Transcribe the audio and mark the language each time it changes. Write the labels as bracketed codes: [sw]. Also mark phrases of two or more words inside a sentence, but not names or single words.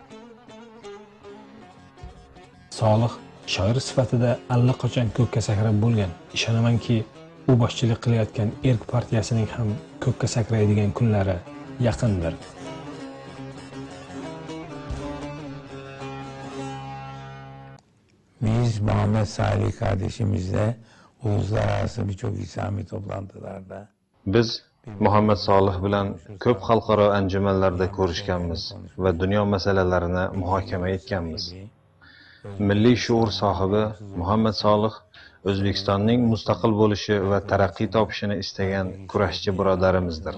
[uz] Solih shoir sifatida allaqachon ko'kka sakrab bo'lgan. Ishonamanki, u boshchilik qilayotgan Erk partiyasining ham ko'kka sakraydigan kunlari yaqindir. [tr] Biz Muhammed Salih kardeşimizle uluslararası birçok İslami toplantılarda [uz] Biz Muhammad Solih bilan ko'p xalqaro anjumanlarda ko'rishganmiz va dunyo masalalarini muhokama etganmiz. Milliy shuur sohibi Muhammad Solih O'zbekistonning mustaqil bo'lishi va taraqqiy topishini istagan kurashchi birodarimizdir.